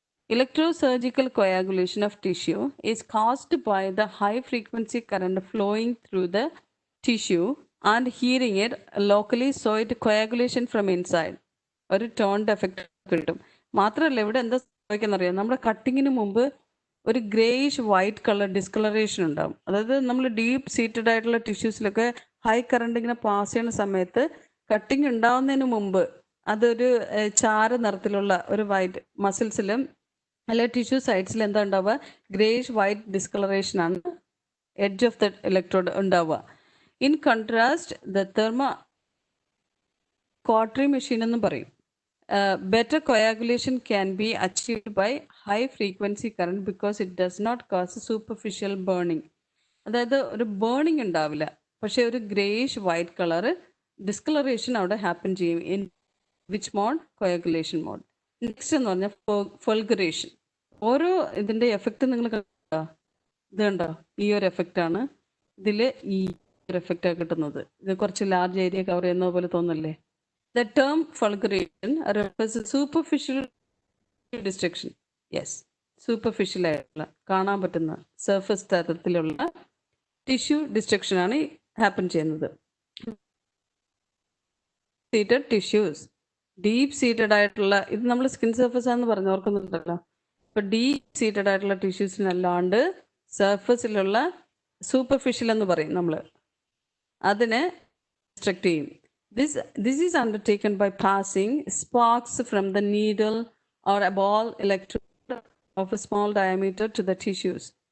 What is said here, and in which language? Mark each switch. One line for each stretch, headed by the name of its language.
English: Electrosurgical coagulation of tissue is caused by the high frequency current flowing through the tissue and heating it locally, so it coagulation from inside.
Malayalam: ഒരു ടോണിൻ്റെ effect കിട്ടും. മാത്രമല്ല ഇവിടെ എന്താ സംഭവിക്കുന്നറിയാം? നമ്മുടെ കട്ടിങ്ങിന് മുമ്പ് ഒരു greyish white colour discolouration ഉണ്ടാവും. അതായത് നമ്മൾ ഡീപ്പ് സീറ്റഡ് ആയിട്ടുള്ള ടിഷ്യൂസിലൊക്കെ ഹൈ കറണ്ട് ഇങ്ങനെ പാസ് ചെയ്യുന്ന സമയത്ത് കട്ടിങ് ഉണ്ടാവുന്നതിന് മുമ്പ് അതൊരു ചാര നിറത്തിലുള്ള ഒരു വൈറ്റ് മസിൽസിലും അല്ല ടിഷ്യൂ സൈഡ്സിൽ എന്താ ഉണ്ടാവുക? ഗ്രേയിഷ് വൈറ്റ് ഡിസ്കളറേഷൻ ആണ് എഡ്ജ് ഓഫ് ദ ഇലക്ട്രോഡ് ഉണ്ടാവുക.
English: in contrast the cautery machine
Malayalam: എന്നും പറയും.
English: Better coagulation can be achieved by high frequency current because it does not cause superficial burning.
Malayalam: അതായത് ഒരു ബേണിംഗ് ഉണ്ടാവില്ല, പക്ഷെ ഒരു ഗ്രേയിഷ് വൈറ്റ് കളർ ഡിസ്കളറേഷൻ അവിടെ ഹാപ്പൻ ചെയ്യും.
English: In which mode? Coagulation mode. Next
Malayalam: എന്ന് പറഞ്ഞാൽ
English: Fulguration.
Malayalam: ഓരോ ഇതിൻ്റെ എഫക്റ്റ് നിങ്ങൾ കണ്ടോ? ഇത് കണ്ടോ? ഈ ഒരു എഫക്റ്റാണ് ഇതിൽ ഈ ഒരു എഫക്റ്റാണ് കിട്ടുന്നത്. ഇത് കുറച്ച് ലാർജ് ഏരിയ കവർ ചെയ്യുന്നത് പോലെ തോന്നല്ലേ?
English: The term fulguration refers to superficial destruction.
Malayalam: Yes, superficial ആയിട്ടുള്ള കാണാൻ പറ്റുന്ന സർഫസ് തരത്തിലുള്ള ടിഷ്യൂ ഡിസ്ട്രക്ഷൻ ആണ് ഹാപ്പൻ ചെയ്യുന്നത്. സീറ്റഡ് ടിഷ്യൂസ്, ഡീപ്പ് സീറ്റഡ് ആയിട്ടുള്ള, ഇത് നമ്മൾ സ്കിൻ സർഫസ് ആണെന്ന് പറഞ്ഞു ഓർക്കുന്നുണ്ടല്ലോ. ഇപ്പൊ ഡീപ്പ് സീറ്റഡ് ആയിട്ടുള്ള ടിഷ്യൂസിനല്ലാണ്ട് സർഫസിലുള്ള സൂപ്പർഫിഷ്യൽ എന്ന് പറയും നമ്മൾ, അതിനെ ഡിസ്ട്രക്ട് ചെയ്യും.
English: This is undertaken by passing sparks from the needle or a ball electrode of a small diameter to the tissues.